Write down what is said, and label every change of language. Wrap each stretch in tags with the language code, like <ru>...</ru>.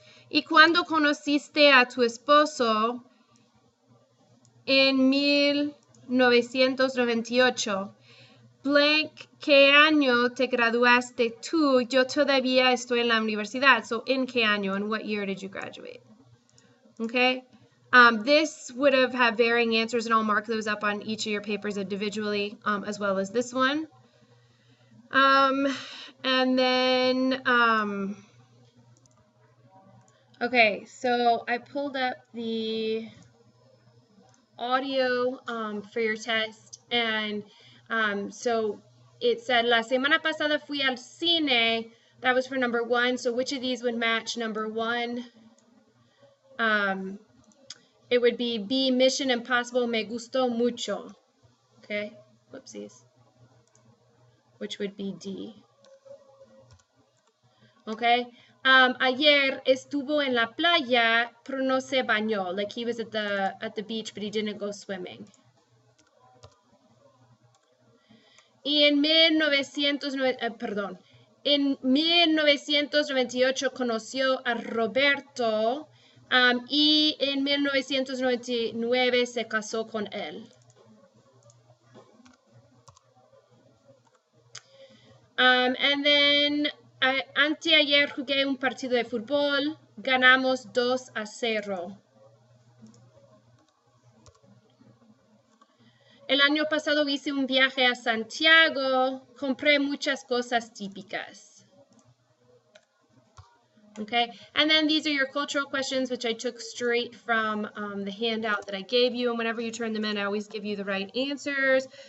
<es>¿Y cuándo conociste a tu esposo? En 1998. Blank, ¿qué año te graduaste tú? Yo todavía estoy en la universidad. So, ¿en qué año?</es> <en>And what year did you graduate? Okay, this would have had varying answers, and I'll mark those up on each of your papers individually, as well as this one. And then, okay, so I pulled up the audio for your test, and so it said,</en> <es>la semana pasada fui al cine.</es> <en>That was for number 1, so which of these would match number 1? It would be B, Mission Impossible</en> <es>Me Gustó Mucho.</es> <en>Okay, whoopsies. Which would be D. Okay.</en> <es>Ayer estuvo en la playa, pero no se bañó.</es> <en>Like he was at the beach, but he didn't go swimming.</en> <es>Y en 1998 conoció a Roberto y en 1999 se casó con él.</es> <en>And then</en> <es>anteayer jugué un partido de fútbol, ganamos 2-0. El año pasado hice un viaje a Santiago, compré muchas cosas típicas.</es> <en>Okay, and then these are your cultural questions, which I took straight from the handout that I gave you, and whenever you turn them in, I always give you the right answers.</en>